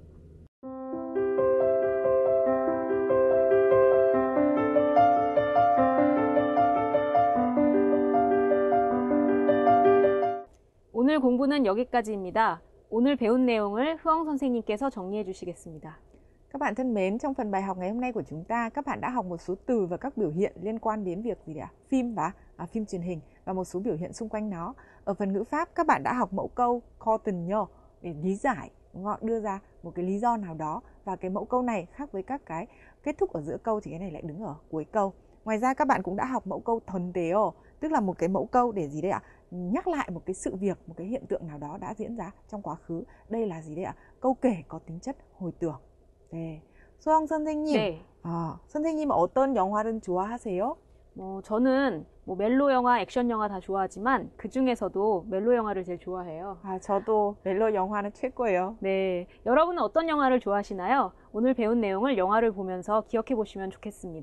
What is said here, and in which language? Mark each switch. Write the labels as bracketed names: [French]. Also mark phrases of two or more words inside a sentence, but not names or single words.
[Korean] 오늘 공부는 여기까지입니다. 오늘 배운 내용을 흐엉 선생님께서 정리해 주시겠습니다. [Vietnamese] Các bạn thân mến, trong phần bài học ngày hôm nay của chúng ta, các bạn đã học một số từ và các biểu hiện liên quan đến việc gì ạ? Phim và phim truyền hình và một số biểu hiện xung quanh nó. Ở phần ngữ pháp, các bạn đã học mẫu câu continue để lý giải, đưa ra một cái lý do nào đó, và cái mẫu câu này khác với các cái kết thúc ở giữa câu thì cái này lại đứng ở cuối câu. Ngoài ra các bạn cũng đã học mẫu câu thuần-teo, tức là một cái mẫu câu để gì đấy ạ? Nhắc lại một cái sự việc, một cái hiện tượng nào đó đã diễn ra trong quá khứ. Đây là gì đấy ạ? Câu kể có tính chất hồi tưởng. [Korean] 네. 소영 선생님, 네. 선생님 어떤 영화를 좋아하세요? 저는 멜로 영화, 액션 영화 다 좋아하지만 그 중에서도 멜로 영화를 제일 좋아해요. 저도 멜로 영화는 최고예요. 네, 여러분은 어떤 영화를 좋아하시나요? 오늘 배운 내용을 영화를 보면서 기억해 보시면 좋겠습니다.